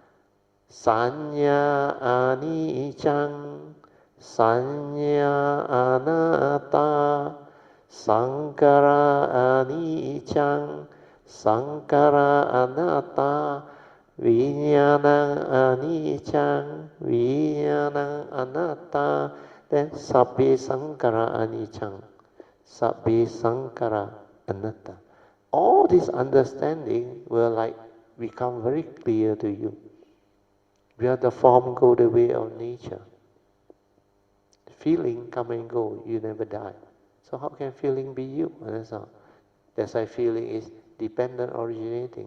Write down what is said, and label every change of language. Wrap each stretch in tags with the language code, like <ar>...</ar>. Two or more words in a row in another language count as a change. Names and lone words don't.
<pi>Sanya Anicang, Sanya Anatta, Sankara Anicang, Sankara Anatta, Vijnana Anicang, Vijnana Anatta, then Sabbe Sankara Anicang, Sabbe Sankara Anatta.</pi> <en>All this understanding will become very clear to you. Where the form go the way of nature. Feeling come and go, you never die. So how can feeling be you? That's why feeling is dependent originating.</en>